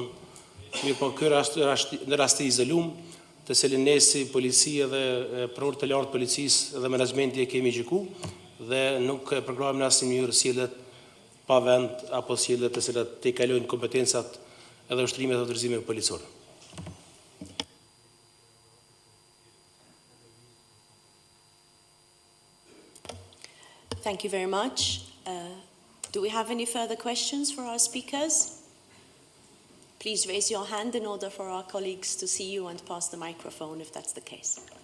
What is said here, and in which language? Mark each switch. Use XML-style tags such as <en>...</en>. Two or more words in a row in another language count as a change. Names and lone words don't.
<sq>Mirë, po ky në rast të izolum, të cilin ne si policia dhe prokuror të lartë policisë dhe menaxhmenti e kemi gjykuar dhe nuk programojmë në asnjë mënyrë sjelljet pa vend apo sjelljet të cilat të kalojnë kompetencat edhe ushtrimet dhe autorizimet policore.</sq> <en>Thank you very much. Do we have any further questions for our speakers? Please raise your hand in order for our colleagues to see you and pass the microphone if that's the case.</en>